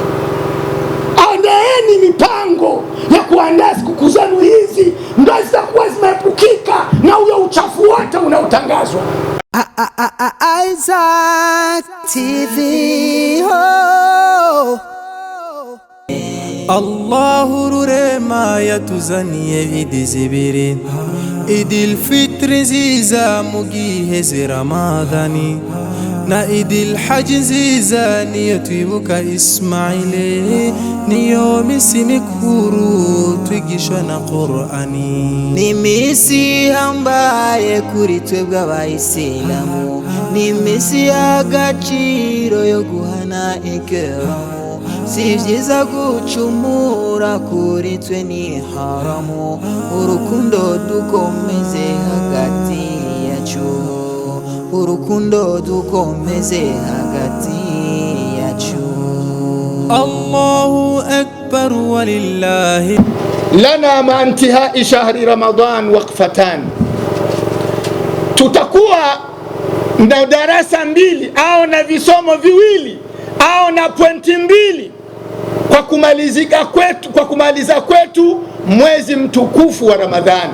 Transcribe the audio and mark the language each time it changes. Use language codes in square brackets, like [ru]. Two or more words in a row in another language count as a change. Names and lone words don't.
[sw] Andaeni mipango ya kuandaa sikukuu zenu hizi, ndio zitakuwa zimeepukika na huyo uchafu wote unaotangazwa. Isaac TV ho. [rn] Allahu rurema yatuzaniye idi zibiri, idil fitri ziza mugihe Ramadhani, na idil hajj ziza niyo twibuka Ismaili, niyo misi mikuru twigishwa na Qur'ani. Ni misi ambaye kuri twebwe abayisilamu, ni misi y'agaciro yo guhana ikiramu. Si vyiza gucumura kuri twe ni haramu, urukundo dukomeze hagati yacu, urukundo dukomeze hagati yacu. [ar] الله أكبر ولله. لنا مع انتهاء شهر رمضان وقفة, [sw] tutakuwa na darasa 2 au na visomo viwili au na pointi 2 kwa kumaliza kwetu mwezi mtukufu wa Ramadhani.